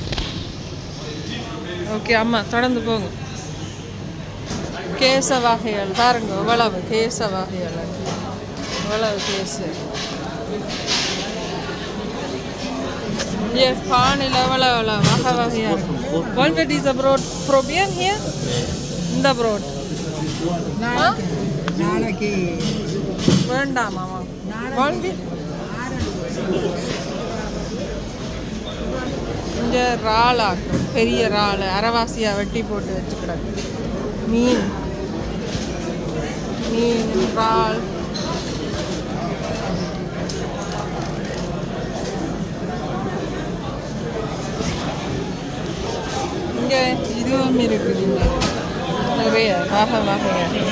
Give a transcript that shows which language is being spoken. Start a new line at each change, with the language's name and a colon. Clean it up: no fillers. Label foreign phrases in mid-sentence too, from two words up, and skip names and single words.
Tamil: ஓகே அம்மா, தொடர்ந்து போங்க. கேச வகைகள் பாருங்க, இவ்வளவு கேச வகைகள், இவ்வளவு கேசு. இங்கே பானில் எவ்வளோ வகை வகையாக இருக்கும்.
German: Wollen wir diese Brot probieren hier?
Tamil: இந்த Brot நாளைக்கு வேண்டாம் மாமா.
German: Wollen wir?
Tamil: இங்கே இறாலாக்கும், பெரிய இறால் அரைவாசியாக வெட்டி போட்டு வச்சுக்கிடாது. மீன் இறால். இங்கே இதுவும் இருக்குது, நிறைய வகையாக.